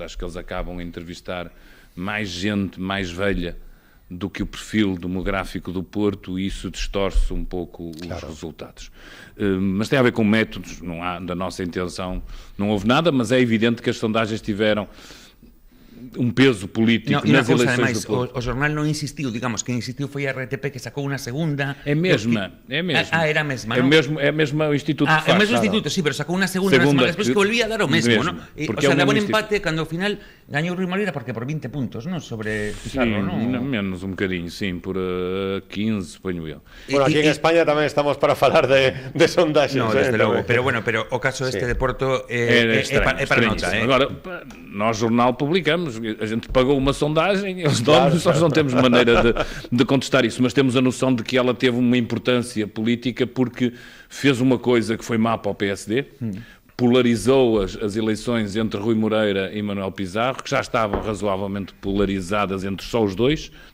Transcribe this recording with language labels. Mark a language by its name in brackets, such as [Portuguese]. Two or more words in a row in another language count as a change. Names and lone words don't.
[Portuguese] Acho que eles acabam a entrevistar mais gente mais velha do que o perfil demográfico do Porto e isso distorce um pouco os resultados. Mas tem a ver com métodos, não há, da nossa intenção, não houve nada, mas é evidente que as sondagens tiveram un peso político nas eleições do Porto. [Galician] O jornal non insistiu, digamos, que insistiu foi a RTP que sacou unha segunda... [Portuguese] É mesma. [Galician] Era a mesma, non? [Portuguese] É mesmo o Instituto que faz. [Galician] É o mesmo Instituto, sí, pero sacou unha segunda despois que volvía a dar o mesmo, non? O sea, daba un empate cando ao final gañou Rui Moreira porque por 20 puntos, non? Sobre Pizarro, non? [Portuguese] Menos un bocadinho, sim, por 15, poño eu. [Galician] Bueno, aquí en España tamén estamos para falar de sondaxes. No, desde logo, pero bueno, pero o caso este de Porto é para nota, [Portuguese] Agora, nós jornal publicamos, a gente pagou uma sondagem, eles dão-nos, nós não temos maneira de contestar isso, mas temos a noção de que ela teve uma importância política porque fez uma coisa que foi má para o PSD, polarizou as eleições entre Rui Moreira e Manuel Pizarro, que já estavam razoavelmente polarizadas entre só os dois,